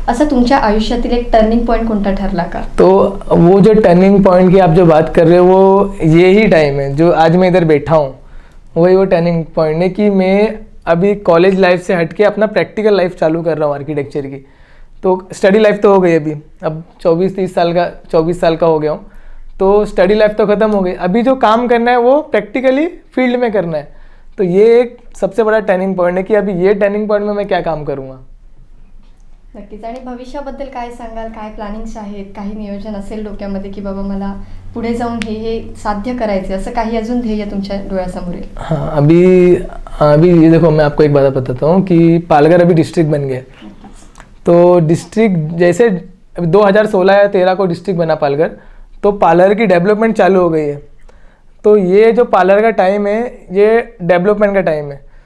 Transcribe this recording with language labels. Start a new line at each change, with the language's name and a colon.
Marathi: असं तुमच्या आयुष्यातील एक टर्निंग पॉईंट कोणता ठरला का?
Hindi: तो वो जो टर्निंग पॉइंट की आप जो बात कर रहे हो वो यही टाइम है जो आज मैं इधर बैठा हूँ. वही वो टर्निंग पॉइंट है कि मैं अभी कॉलेज लाइफ से हट के अपना प्रैक्टिकल लाइफ चालू कर रहा हूँ आर्किटेक्चर की. तो स्टडी लाइफ तो हो गई अभी, अब 24 साल का हो गया हूँ. तो स्टडी लाइफ तो ख़त्म हो गई. अभी जो काम करना है वो प्रैक्टिकली फील्ड में करना है. तो ये एक सबसे बड़ा टर्निंग पॉइंट है कि अभी ये टर्निंग पॉइंट में मैं क्या काम करूँगा.
Marathi: नक्कीच. आणि भविष्याबद्दल काय सांगाल? काय प्लॅनिंग्स आहेत? काही नियोजन असेल डोक्यामध्ये की बाबा मला पुढे जाऊन हे साध्य करायचे, असं काही अजून ध्येय तुमच्या डोळ्यासमोर येईल?
Hindi: हाँ, अभी अभी ये देखो, मैं आपको एक बात बताता हूँ कि पालघर अभी डिस्ट्रिक्ट बन गया. तो डिस्ट्रिक्ट जैसे 2016 या 13 को डिस्ट्रिक्ट बना पालघर, तो पालघर की डेवलपमेंट चालू हो गई है. तो ये जो पालघर का टाइम है ये डेवलपमेंट का टाइम है.